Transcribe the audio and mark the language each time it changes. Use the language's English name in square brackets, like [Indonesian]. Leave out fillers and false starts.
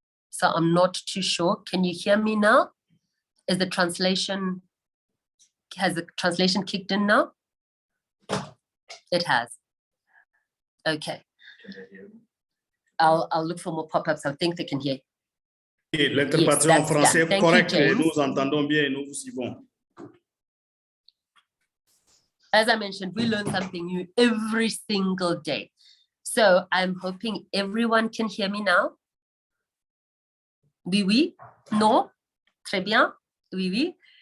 [English] So I'm not too sure. Can you hear me now? Has the translation kicked in now? It has. Okay. I'll look for more pop-ups. I think they can hear. [French] L'interprétation en français est correcte et nous entendons bien et nous vous suivons. [English] As I mentioned, we learn something new every single day. So I'm hoping everyone can hear me now. [French] Oui, oui, no, très bien, oui, oui.